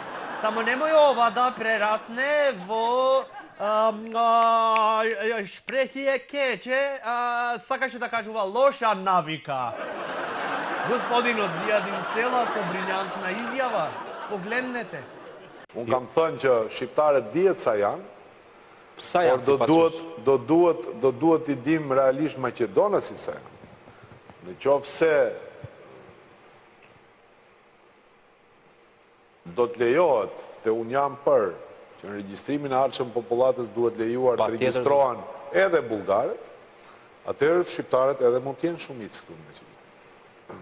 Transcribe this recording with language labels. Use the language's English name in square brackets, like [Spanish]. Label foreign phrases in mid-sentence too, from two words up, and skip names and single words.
[Macedonian] Само немој ова да прерасне во шпрехие кече, сакаше да кажува лоша навика. Господинот Зијадин Села со брилјантна изјава. Погледнете. [Albanian] Unë kam thënë që shqiptarët dihet sa janë, Sa janë si pasues? do duhet I dim realisht maqedonasit sa janë. Në qoftë se do të lejohet te unë jam për që në regjistrimin e ardhshëm popullatës duhet lejuar të regjistrohen edhe bullgarët, atëherë shqiptarët edhe mund të jenë shumicë këtu në Maqedoni.